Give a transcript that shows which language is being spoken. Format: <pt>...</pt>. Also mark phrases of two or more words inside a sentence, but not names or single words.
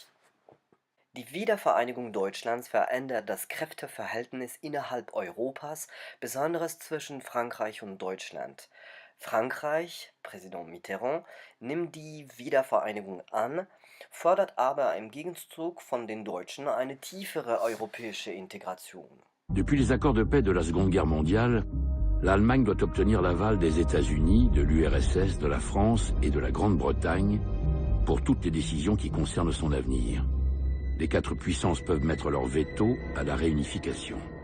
<de>Die Wiedervereinigung Deutschlands verändert das Kräfteverhältnis innerhalb Europas, besonders zwischen Frankreich und Deutschland. Frankreich, Präsident Mitterrand, nimmt die Wiedervereinigung an, fordert aber im Gegenzug von den Deutschen eine tiefere europäische Integration.</de> <fr>Depuis les accords de paix de la Seconde Guerre mondiale, l'Allemagne doit obtenir l'aval des États-Unis, de l'URSS, de la France et de la Grande-Bretagne pour toutes les décisions qui concernent son avenir. Les quatre puissances peuvent mettre leur veto à la réunification.</fr>